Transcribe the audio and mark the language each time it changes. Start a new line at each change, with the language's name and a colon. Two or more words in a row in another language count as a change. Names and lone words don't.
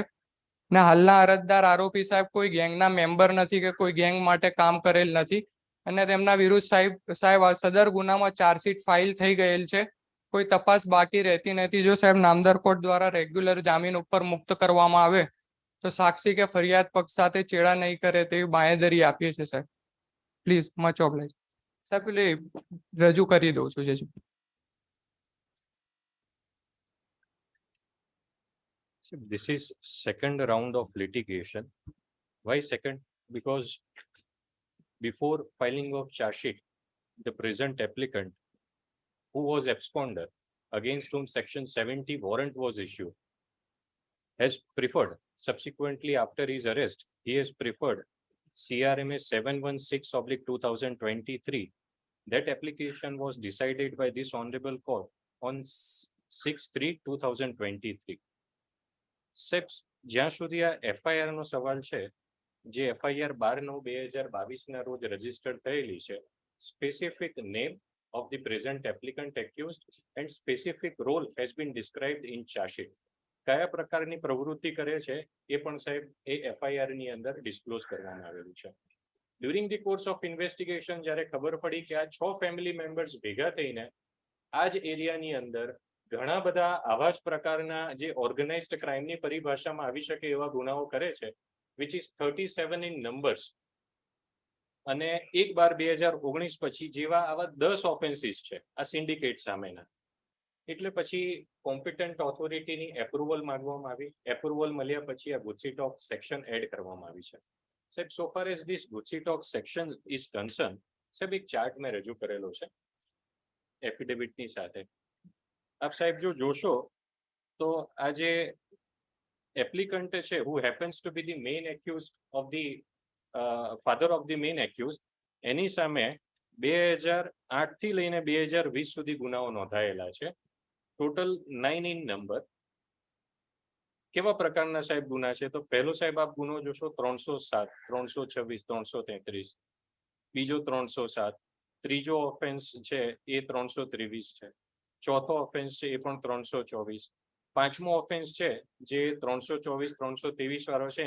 Gujarati: ને હાલના અરજદાર આરોપી સાહેબ કોઈ ગેંગના મેમ્બર નથી કે કોઈ ગેંગ માટે કામ કરેલ નથી અને તેમના વિરુદ્ધ સાહેબ આ સદર ગુનામાં ચાર્જશીટ ફાઇલ થઈ ગયેલ છે. કોઈ તપાસ બાકી રહેતી નથી. જો સાહેબ નામદાર કોર્ટ દ્વારા રેગ્યુલર જામીન ઉપર મુક્ત કરવામાં આવે તો સાક્ષી કે ફરિયાદ પક્ષ સાથે ચેડા નહીં કરે તેવી બાંહેધરી આપીએ છીએ સાહેબ.
English: please much oblige
Gujarati: સાહેબ. પેલી રજૂ કરી દઉં છું જજ.
English: This is second round of litigation. Why second? Because before filing of charge sheet, the present applicant, who was absconder, against whom Section 70 warrant was issued, has preferred, subsequently after his arrest, he has preferred CRMA 716/2023. That application was decided by this honorable court on 6/3/2023.
Gujarati: સાહેબ જ્યાં સુધી આ FIR નો સવાલ છે, જે FIR 12/9/2022ના રોજ રજીસ્ટર થયેલી છે,
English: specific name of the present applicant accused and specific role has been described in charge sheet.
Gujarati: કયા પ્રકારની પ્રવૃત્તિ કરે છે એ પણ સાહેબ એ FIR ની અંદર ડિસ્ક્લોઝ કરવામાં આવેલું છે.
English: during the course of investigation
Gujarati: જ્યારે ખબર પડી કે આ 6 ફેમિલી મેમ્બર્સ ભેગા થઈને આ જ એરિયાની અંદર ઘણા બધા આવા જ પ્રકારના જે ઓર્ગેનાઇઝડ ક્રાઇમની પરિભાષામાં આવી શકે એવા ગુનાઓ કરે છે,
English: which is 37 in numbers.
Gujarati: અને 1/12/2019 પછી જેવા આવા 10 ઓફેન્સીસ છે આ સિન્ડિકેટ સામેના, એટલે પછી કોમ્પિટન્ટ ઓથોરિટીની એપ્રુવલ માંગવામાં આવી. એપ્રુવલ મળ્યા પછી આ ગુજસીટોક સેક્શન એડ કરવામાં આવી છે સાહેબ.
English: so far as this GUJCTOC section is concern
Gujarati: સાહેબ, એક ચાર્ટ મેં રજૂ કરેલો છે એફિડેવિટની સાથે. આપ સાહેબ જો જોશો તો આ જે એપ્લિકન્ટ છે,
English: who happens to be the main accused of the father of the main accused,
Gujarati: એની સામે 2008 થી લઈને 2020 સુધી ગુનાઓ નોંધાયેલા છે. ટોટલ 9
English: in number.
Gujarati: કેવા પ્રકારના સાહેબ ગુના છે? તો પહેલો સાહેબ આપ ગુનો જોશો 307, 326, 333, બીજો 307, ત્રીજો ઓફેન્સ છે એ 323 છે, ચોથો ઓફેન્સ છે એ પણ 324, પાંચમો ઓફેન્સ છે જે 324, 323 વાળો છે.